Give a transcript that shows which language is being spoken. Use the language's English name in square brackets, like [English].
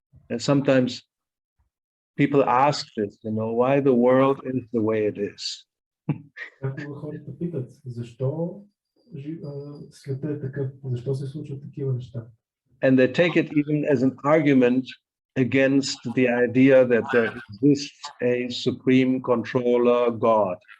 [English] And sometimes people ask this, why the world is the way it is. [Bulgarian] Някога хората питат, защо светът е такъв, защо се случват такива неща. [English] And they take it even as an argument against the idea that there exists a supreme controller, God.